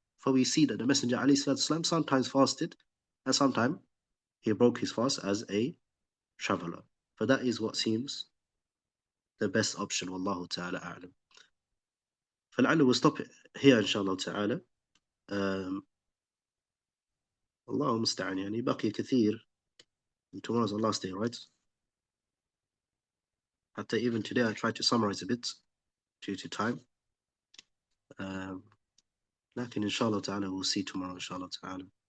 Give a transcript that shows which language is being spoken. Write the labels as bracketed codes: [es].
[en] For we see that the Messenger ﷺ sometimes fasted and sometimes he broke his fast as a traveler. For that is what seems the best option. Wallahu ta'ala a'lam. [ar] فلعل [en] we'll stop it here inshallah ta'ala. [ar] الله المستعان يعني بقي كثير. [en] Tomorrow's the last day, right? Hatta even today I tried to summarize a bit due to time. [ar] لكن إن شاء الله تعالى [en] we'll see tomorrow [ar] إن شاء الله تعالى.